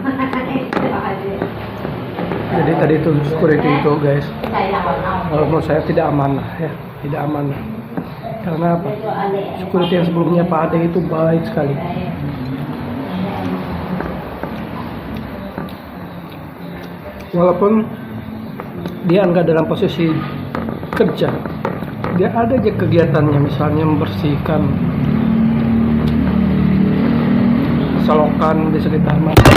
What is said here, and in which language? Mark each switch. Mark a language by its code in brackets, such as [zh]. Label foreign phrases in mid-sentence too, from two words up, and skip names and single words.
[id] Jadi tadi itu security itu guys, [vi] Đây là một ông. [id] kalau menurut saya tidak amanah ya, tidak amanah. Karena apa? Security yang sebelumnya Pak Ade itu baik sekali. Walaupun dia nggak dalam posisi kerja, dia ada aja kegiatannya, misalnya membersihkan selokan di sekitar masjid.